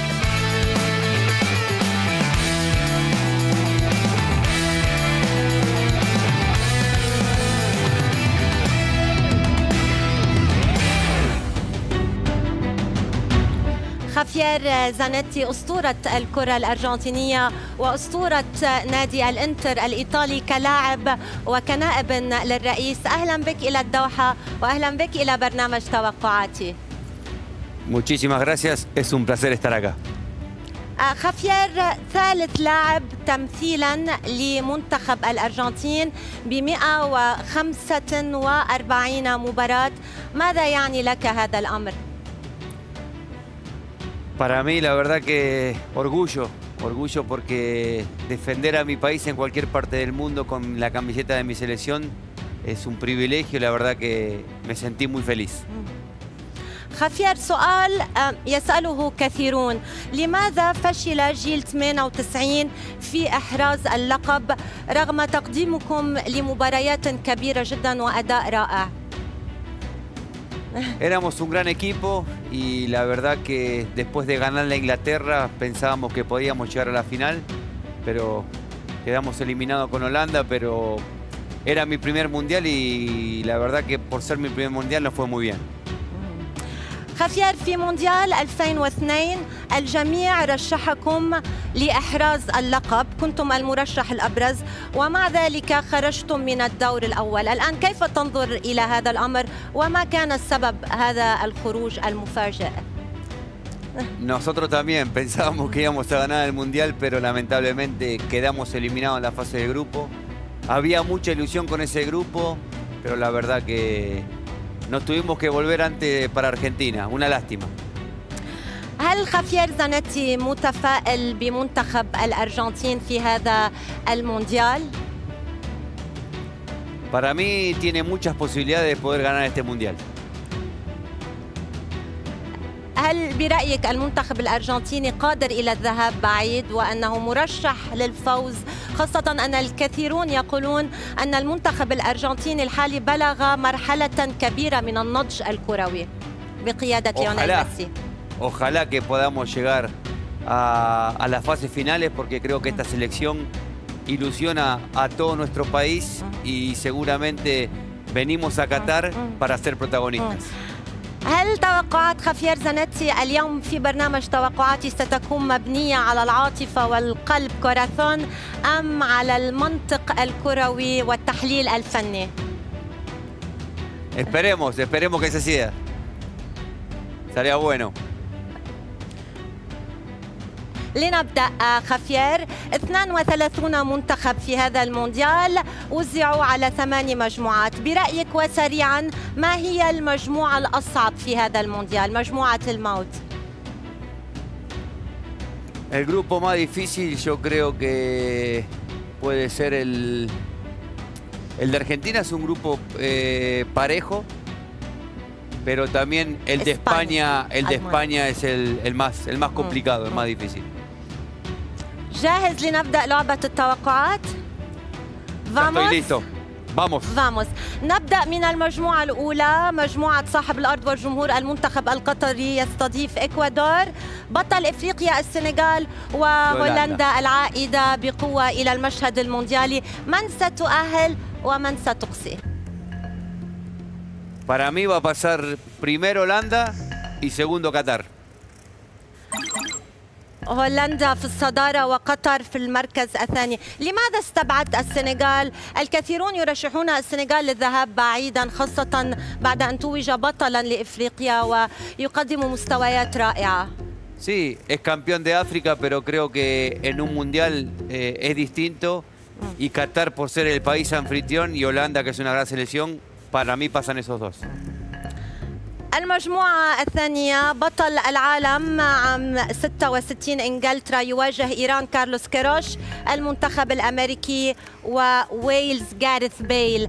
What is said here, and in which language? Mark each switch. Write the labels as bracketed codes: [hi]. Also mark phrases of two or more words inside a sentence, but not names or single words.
[ar] خافير زانيتي أسطورة الكرة الأرجنتينية وأسطورة نادي الإنتر الإيطالي كلاعب وكنائب للرئيس. أهلا بك إلى الدوحة وأهلا بك إلى برنامج توقعاتي. [es] Muchísimas gracias, es un placer estar acá. [ar] خافير ثالث لاعب تمثيلا لمنتخب الأرجنتين ب 145 مباراة. ماذا يعني لك هذا الأمر؟ [es] Para mí la verdad que orgullo porque defender a mi país en cualquier parte del mundo con la camiseta de mi selección es un privilegio, la verdad que me sentí muy feliz. [ar] خافير، سؤال يسأله كثيرون: لماذا فشل جيل 98 في إحراز اللقب رغم تقديمكم لمباريات كبيرة جدا وأداء رائع؟ [es] Éramos un gran equipo y la verdad que después de ganar la Inglaterra pensábamos que podíamos llegar a la final, pero quedamos eliminados con Holanda, pero era mi primer mundial y la verdad que por ser mi primer mundial nos fue muy bien. [ar] خافير، في مونديال 2002 الجميع رشحكم لإحراز اللقب، كنتم المرشح الأبرز ومع ذلك خرجتم من الدور الأول. الآن كيف تنظر إلى هذا الأمر وما كان السبب هذا الخروج المفاجئ؟ [es] Nosotros también pensábamos que íbamos a ganar el mundial, pero lamentablemente quedamos eliminados en la fase de grupo. Había mucha ilusión con ese grupo, pero la verdad que nos tuvimos que volver antes para Argentina. Una lástima. [ar] هل خافير زانيتي متفائل بمنتخب الأرجنتين في هذا المونديال؟ [es] Para mí tiene muchas posibilidades de poder ganar este mundial. [ar] هل برأيك المنتخب الأرجنتيني قادر إلى الذهاب بعيد وأنه مرشح للفوز، خاصة أن الكثيرون يقولون أن المنتخب الأرجنتيني الحالي بلغ مرحلة كبيرة من النضج الكروي بقيادة ليونيل ميسي؟ [es] Ojalá que podamos llegar a las fases finales porque creo que esta selección ilusiona a todo nuestro país y seguramente venimos a Qatar para ser protagonistas. [ar] هل توقعات خافير زانيتي اليوم في برنامج توقعاتي ستكون مبنية على العاطفة والقلب كوراثون أم على المنطق الكروي والتحليل الفني؟ [es] Esperemos que se siga. Sería bueno. [ar] لنبدأ خافير. 32 منتخب في هذا المونديال وزعوا على 8 مجموعات. برأيك وسريعا ما هي المجموعة الأصعب في هذا المونديال، مجموعة الموت؟ [es] El grupo más difícil yo creo que puede ser el de Argentina. Es un grupo parejo, pero también el de España es el más complicado, el más difícil. [ar] جاهز لنبدأ لعبة التوقعات؟ [es] Estoy listo. فاموس. [ar] نبدأ من المجموعة الأولى، مجموعة صاحب الأرض والجمهور. المنتخب القطري يستضيف إكوادور، بطل إفريقيا السنغال، وهولندا العائدة بقوة إلى المشهد المونديالي. من ستؤهل ومن ستقصي؟ [es] Para mí va a pasar primero Holanda y segundo Qatar. [ar] هولندا في الصدارة وقطر في المركز الثاني. لماذا استبعدت السنغال؟ الكثيرون يرشحون السنغال للذهاب بعيدا، خاصة بعد أن توج بطلا لإفريقيا ويقدم مستويات رائعة. [es] Sí, es campeón de África, pero creo que en un mundial es distinto. Y Qatar por ser el país anfitrión y Holanda que es una gran selección, para mí pasan esos dos. [ar] المجموعة الثانية، بطل العالم عام 66 إنجلترا يواجه إيران كارلوس كيروش، المنتخب الأمريكي وويلز غاريث بيل.